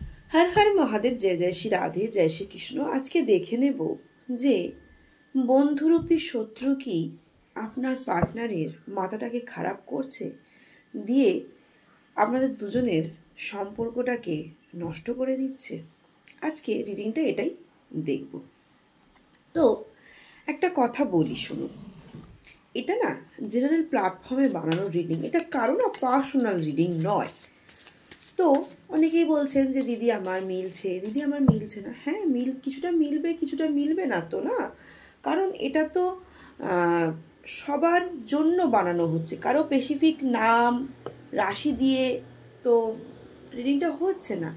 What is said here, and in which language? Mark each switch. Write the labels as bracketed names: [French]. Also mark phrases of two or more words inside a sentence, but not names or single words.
[Hindi] हर हर महादेव, जय जय श्री राधे, जय श्री कृष्ण। [Bangla] আজ কে দেখে নেব যে বন্ধুরূপী শত্রু কি আপনার পার্টনারের মাথাটাকে খারাপ করছে, দিয়ে আপনাদের দুজনের সম্পর্কটাকে নষ্ট করে দিচ্ছে। আজ কে রিডিংটা এটাই দেখব। तो একটা কথা বলি শুনুন, এটা না [English] general platform [Bangla] বানানো রিডিং, এটা কারো না [English] personal reading [Bangla] নয়। তো অনেকেই বলছেন যে দিদি আমার মিলছে, দিদি আমার মিলছে না। হ্যাঁ, কিছুটা মিলবে, কিছুটা মিলবে না তো না, কারণ এটা তো সবার জন্য বানানো হচ্ছে, কারো স্পেসিফিক নাম রাশি দিয়ে তো রিডিংটা হচ্ছে না।